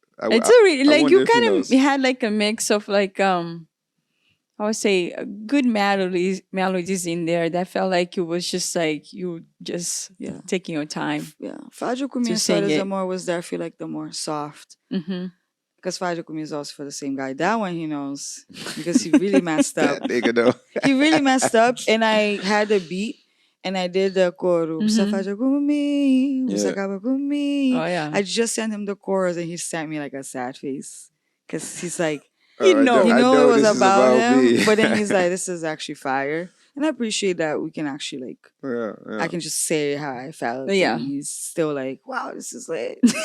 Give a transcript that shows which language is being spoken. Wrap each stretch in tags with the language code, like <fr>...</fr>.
<en>it's a really like you kind of had like a mix of like I would say good melodies in there that felt like it was just like you just taking your time. Yeah, Fádio com minha história de amor was there. I feel like the more soft. Because Fádio com me is also for the same guy. That one he knows because he really messed up. That nigga know. He really messed up, and I had the beat. And I did the coro.</en> <pt>Você faz comigo, você acaba comigo.</pt> <en>Oh, yeah. I just sent him the chorus, and he sent me like a sad face. Because he's like, he know it was about him. Me. But then he's like, this is actually fire. And I appreciate that we can actually I can just say how I felt. Yeah. And he's still like, wow, this is lit.</en>